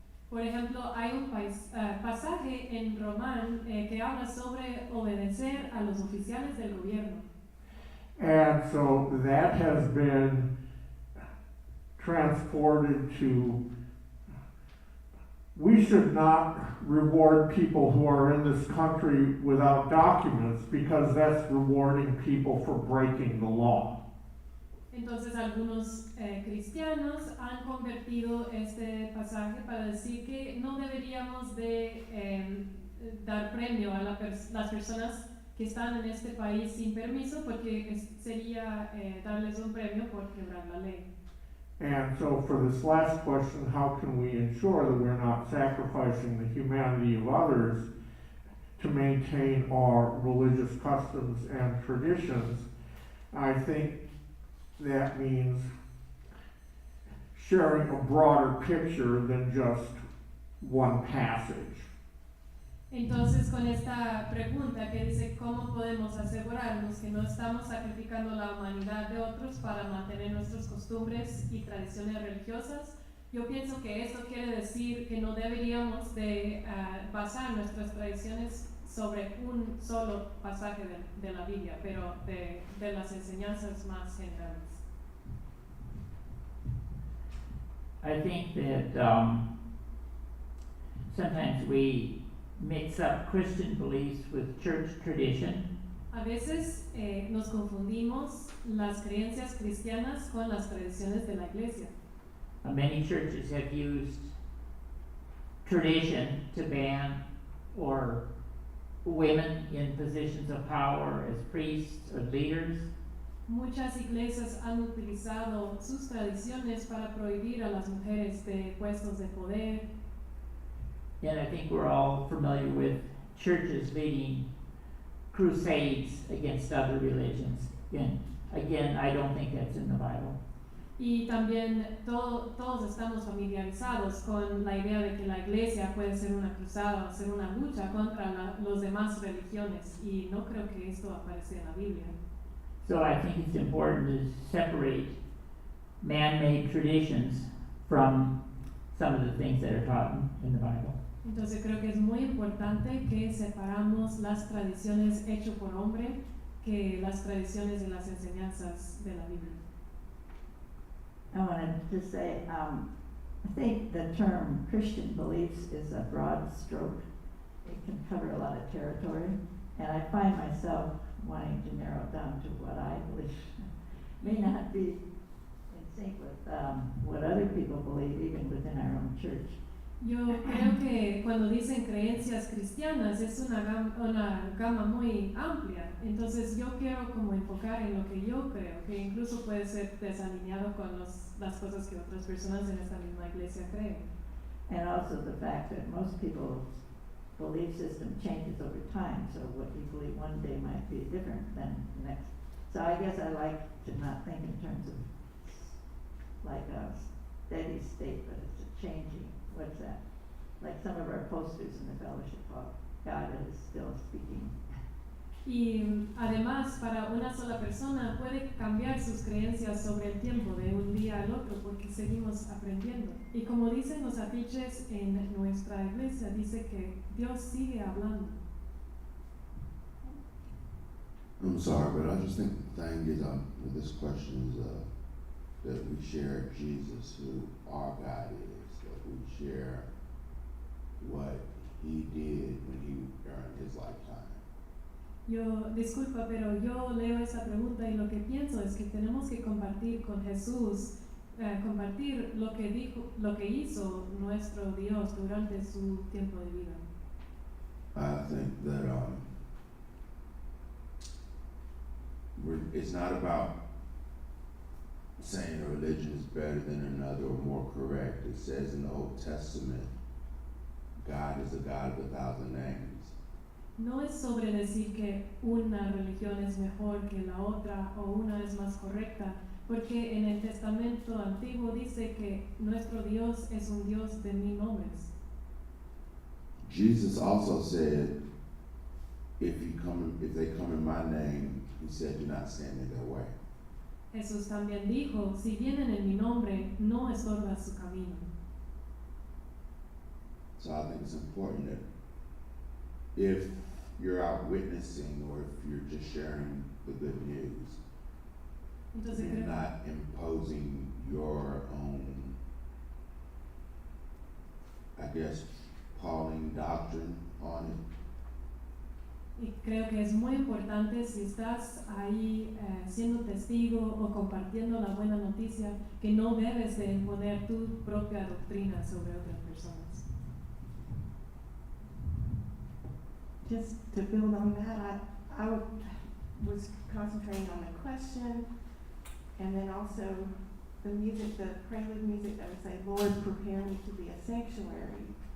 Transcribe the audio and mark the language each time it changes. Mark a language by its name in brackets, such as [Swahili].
[Spanish] Por ejemplo, hay un pasaje en Román que habla sobre obedecer a los oficiales del gobierno. [English] And so that has been transported to, we should not reward people who are in this country without documents because that's rewarding people for breaking the law. [Spanish] Entonces algunos cristianos han convertido este pasaje para decir que no deberíamos de dar premio a las personas que están en este país sin permiso porque sería darles un premio por quebrar la ley. [English] And so for this last question, how can we ensure that we're not sacrificing the humanity of others to maintain our religious customs and traditions? I think that means sharing a broader picture than just one passage. [Spanish] Entonces, con esta pregunta que dice cómo podemos asegurarnos que no estamos sacrificando la humanidad de otros para mantener nuestras costumbres y tradiciones religiosas, yo pienso que esto quiere decir que no deberíamos de basar nuestras tradiciones sobre un solo pasaje de la Biblia, pero de las enseñanzas más generales. [English] I think that sometimes we mix up Christian beliefs with church tradition. [Spanish] A veces nos confundimos las creencias cristianas con las tradiciones de la iglesia. [English] Many churches have used tradition to ban or women in positions of power as priests or leaders. [Spanish] Muchas iglesias han utilizado sus tradiciones para prohibir a las mujeres de puestos de poder. [English] And I think we're all familiar with churches leading crusades against other religions. And again, I don't think that's in the Bible. [Spanish] Y también todos estamos familiarizados con la idea de que la iglesia puede ser una cruzada, ser una lucha contra las demás religiones. Y no creo que esto aparece en la Biblia. [English] So I think it's important to separate man-made traditions from some of the things that are taught in the Bible. [Spanish] Entonces creo que es muy importante que separamos las tradiciones hechas por hombre que las tradiciones de las enseñanzas de la Biblia. [English] I wanted to say, I think the term Christian beliefs is a broad stroke. It can cover a lot of territory, and I find myself wanting to narrow it down to what I believe. May not be in sync with what other people believe, even within our own church. [Spanish] Yo creo que cuando dicen creencias cristianas es una gama muy amplia, entonces yo quiero como enfocar en lo que yo creo, que incluso puede ser desalineado con las cosas que otras personas en esta misma iglesia creen. [English] And also the fact that most people's belief system changes over time, so what you believe one day might be different than the next. So I guess I like to not think in terms of like a steady state, but it's a changing, what's that? Like some of our posters in the fellowship hall, God is still speaking. [Spanish] Y además, para una sola persona puede cambiar sus creencias sobre el tiempo de un día al otro porque seguimos aprendiendo. Y como dicen los afiches en nuestra iglesia, dice que Dios sigue hablando. [English] I'm sorry, but I just think the thing is, with this question is that we share Jesus, who our God is, that we share what He did when He during His lifetime. [Spanish] Disculpa, pero yo leo esa pregunta y lo que pienso es que tenemos que compartir con Jesús, compartir lo que dijo, lo que hizo nuestro Dios durante su tiempo de vida. [English] I think that it's not about saying a religion is better than another or more correct. It says in the Old Testament, God is a God of 1,000 names. [Spanish] No es sobre decir que una religión es mejor que la otra o una es más correcta, porque en el Testamento Antiguo dice que nuestro Dios es un Dios de 1000 nombres. [English] Jesus also said, if they come in my name, He said, do not stand in their way. [Spanish] Jesús también dijo, si vienen en mi nombre, no estorba su camino. [English] So I think it's important that if you're out witnessing or if you're just sharing the good news, [Spanish] Entonces, [English] you're not imposing your own, I guess, Pauline doctrine on it. [Spanish] Y creo que es muy importante si estás ahí siendo testigo o compartiendo la buena noticia, que no debes de imponer tu propia doctrina sobre otras personas. [English] Just to build on that, I was concentrating on the question, and then also the music, the prelude music that would say, Lord, prepare me to be a sanctuary.